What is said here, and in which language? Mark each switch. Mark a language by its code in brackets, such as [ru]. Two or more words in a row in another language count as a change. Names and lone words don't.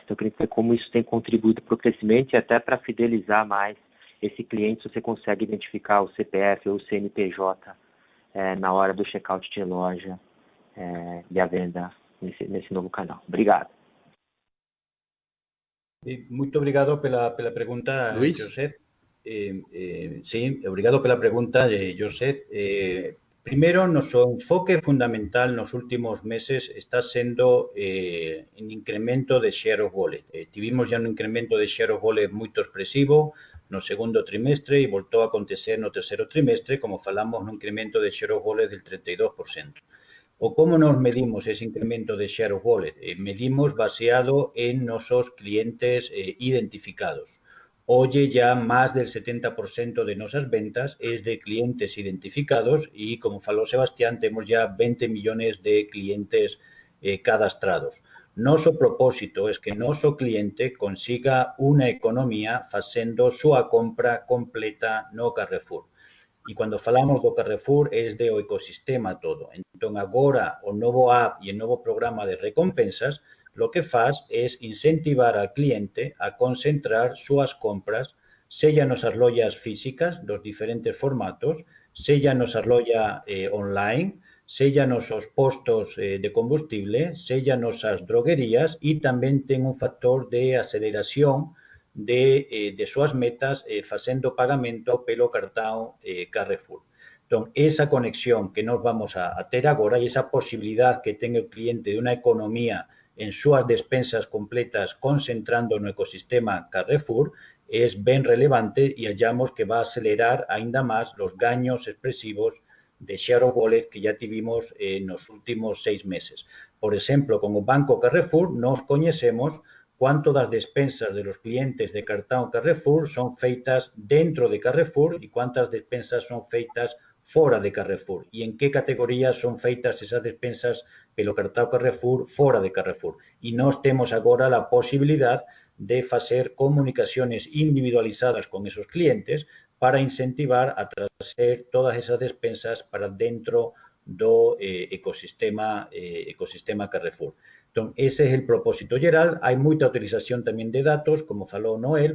[pt] Então, eu queria ver como isso tem contribuído para o crescimento e até para fidelizar mais esse cliente, se você consegue identificar o CPF ou o CNPJ na hora do checkout de loja e a venda nesse novo canal. Obrigado. Muito obrigado pela pergunta, Luis? [es] Joseph. Sí, [pt] obrigado pela pergunta, Joseph. [es] Primero, nuestro enfoque fundamental en los últimos meses está siendo un incremento de [en] share of wallet. [es] Tuvimos ya un incremento de [en] share of wallet [es] muy expresivo [pt] no segundo trimestre [es] y volvió a acontecer no tercero trimestre, como falamos, un incremento de [en] share of wallet [es] del 32%. ¿O cómo nos medimos ese incremento de [en] share of wallet? [es] Medimos baseado en nuestros clientes identificados. Hoy ya más del 70% de nuestras ventas es de clientes identificados y, como faló Sebastián, tenemos ya 20 millones de clientes cadastrados. Nuestro propósito es que nuestro cliente consiga una economía haciendo su compra completa no Carrefour. Y cuando falamos do Carrefour es de o ecosistema todo. Entonces, ahora o nuevo app y el nuevo programa de recompensas lo que hace es incentivar al cliente a concentrar sus compras, sea en nuestras lojas físicas, los diferentes formatos, sea en nuestras lojas online, sea en nuestros postos de combustible, sea en nuestras droguerías y también tiene un factor de aceleración de sus metas haciendo [pt] pagamento pelo cartão Carrefour. [es] Entonces, esa conexión que nos vamos a tener ahora y esa posibilidad que tenga el cliente de una economía en sus despensas completas concentrando en el ecosistema Carrefour es bien relevante y hallamos que va a acelerar ainda más los gaños expresivos de [en] share of wallet [es] que ya tuvimos en los últimos 6 meses. Por ejemplo, como Banco Carrefour nos conocemos cuánto das despensas de los clientes de cartão Carrefour son feitas dentro de Carrefour y cuántas despensas son feitas fora de Carrefour y en qué categorías son feitas esas despensas [pt] pelo cartão Carrefour fora de Carrefour. [es] Y nos tenemos ahora la posibilidad de hacer comunicaciones individualizadas con esos clientes para incentivar a traer todas esas despensas para dentro do ecosistema Carrefour. Entonces, ese es el propósito general. Hay mucha utilización también de datos, como faló Noel.